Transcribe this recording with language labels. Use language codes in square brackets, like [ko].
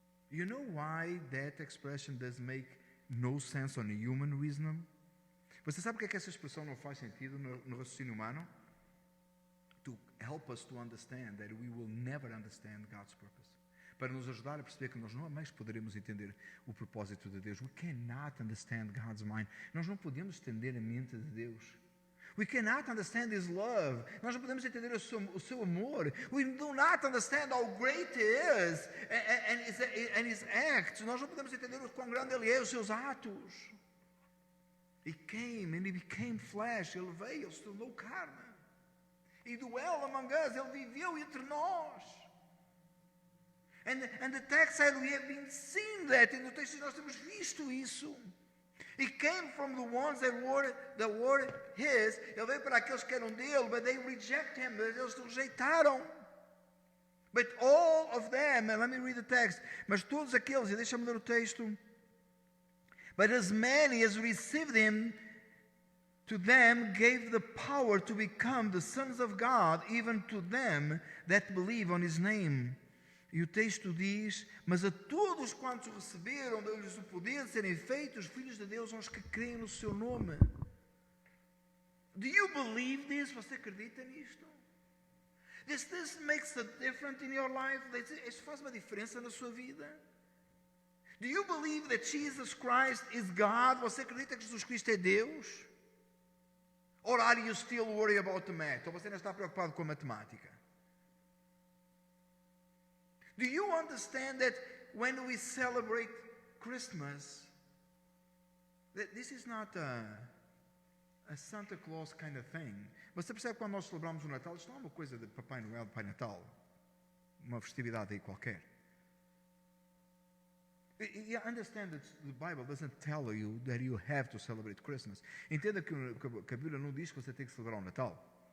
[en] You know why that expression does make no sense on a human reason? [pt] Você sabe o que é que essa expressão não faz sentido no raciocínio humano? [en] To help us to understand that we will never understand God's purpose. [pt] Para nos ajudar a perceber que nós não mais poderemos entender o propósito de Deus. [en] We cannot understand God's mind. [pt] Nós não podemos entender a mente de Deus. [en] We cannot understand His love. [pt] Nós não podemos entender o seu amor. [en] We do not understand how great He is and His acts. [pt] Nós não podemos entender o quão grande Ele é, os seus atos. [en] He came and He became flesh. [pt] Ele veio, Ele se tornou carne. [en] He dwelt among us. [pt] Ele viveu entre nós. [en] And the text said we have been seeing that. [pt] E no texto nós temos visto isso. [en] He came from the ones that were his. [pt] Ele veio para aqueles que eram dele, [en] but they reject him. [pt] Eles o rejeitaram. [en] But all of them, and let me read the text. [pt] Mas todos aqueles, e deixa-me ler o texto. [en] But as many as received him, to them gave the power to become the sons of God, even to them that believe on his name. [pt] E o texto diz, mas a todos quantos receberam, deu-lhes o poder de serem feitos filhos de Deus aos que creem no seu nome. [en] Do you believe this? [pt] Você acredita nisto? [en] This makes a difference in your life? [pt] Isso faz uma diferença na sua vida? [en] Do you believe that Jesus Christ is God? [pt] Você acredita que Jesus Cristo é Deus? [en] Or are you still worried about the math? [pt] Ou você ainda está preocupado com a matemática? [en] Do you understand that when we celebrate Christmas, that this is not a Santa Claus kind of thing? [pt] Você percebe que quando nós celebramos o Natal, isto não é uma coisa de Papai Noel, de Pai Natal, uma festividade aí qualquer. [en] You understand that the Bible doesn't tell you that you have to celebrate Christmas. [pt] Entenda que a Bíblia não diz que você tem que celebrar o Natal.